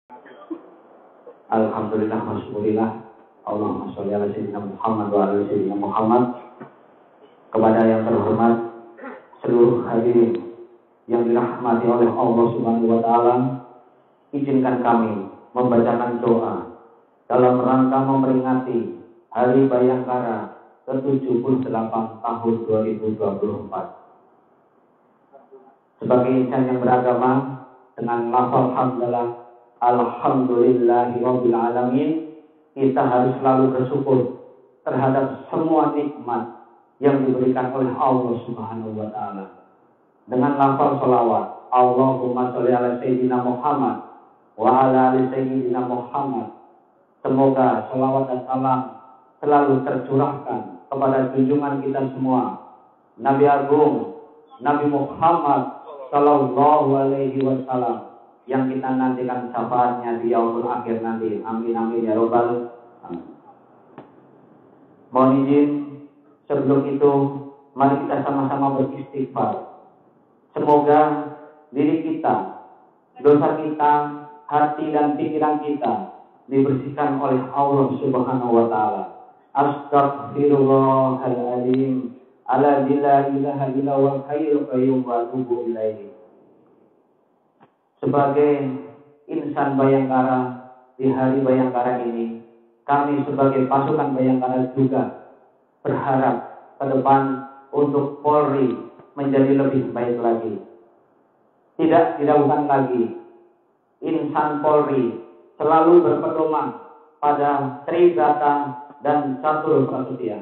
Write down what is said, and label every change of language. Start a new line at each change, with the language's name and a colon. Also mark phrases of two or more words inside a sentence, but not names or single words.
Arabic: الحمد لله، والشكر لله. اللهم صل على سيدنا محمد وعلى سيدنا محمد.
Indonesian: Kepada yang terhormat seluruh hadirin yang dirahmati oleh Allah
Arabic: سبحانه وتعالى,
Indonesian: izinkan kami membacakan doa dalam rangka memperingati Hari Bayangkara ke-78 tahun 2024. Sebagai insan yang beragama, dengan lafaz hamdalah
Arabic: الحمد لله رب العالمين,
Indonesian: kita harus selalu bersyukur terhadap semua nikmat yang diberikan oleh Allah
Arabic: سبحانه وتعالى.
Indonesian: Dengan lafaz shalawat,
Arabic: اللهم صل على سيدنا محمد وعلى آل سيدنا محمد.
Indonesian: Semoga shalawat dan salam selalu tercurahkan kepada junjungan kita semua, Nabi Agung Nabi Muhammad
Arabic: صلى الله عليه وسلم,
Indonesian: yang kita nantikan syafaatnya di
Arabic: اليوم الآخر
Indonesian: nanti.
Arabic: آمين آمين يا رب العالمين.
Indonesian: Mohon izin, sebelum itu mari kita sama-sama beristighfar. Semoga diri kita, dosa kita, hati dan pikiran kita dibersihkan oleh Allah
Arabic: سبحانه وتعالى. أستغفر الله العظيم الذي لا إله إلا هو الحي القيوم وأتوب إليه.
Indonesian: Sebagai insan Bayangkara di Hari Bayangkara ini, kami sebagai pasukan Bayangkara juga berharap ke depan untuk Polri menjadi lebih baik lagi. Tidak diragukan lagi, insan Polri selalu berpedoman pada Trigata dan Catur Prasetya.